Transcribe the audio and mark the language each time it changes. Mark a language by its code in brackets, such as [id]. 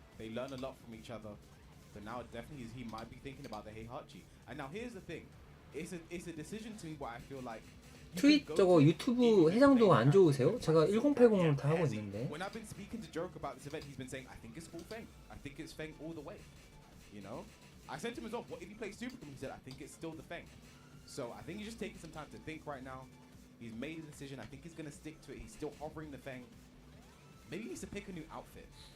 [en] They learn a lot from each other. But now definitely he might be thinking about the Heihachi. And now here's the thing. It's a decision to me where I feel like [ko] 트윗 저거 유튜브 해상도가 안 좋으세요? 제가 1080을 다 하고 있는데. [en] When I've been speaking to Joke about this event, he's been saying, I think it's full Feng. I think it's Feng all the way. You know? I said to him as well, what if he plays Super Kum? He said, I think it's still the Feng. So I think he's just taking some time to think right now. He's made a decision. I think he's going to stick to it. He's still hovering the Feng. Maybe he needs to pick a new outfit.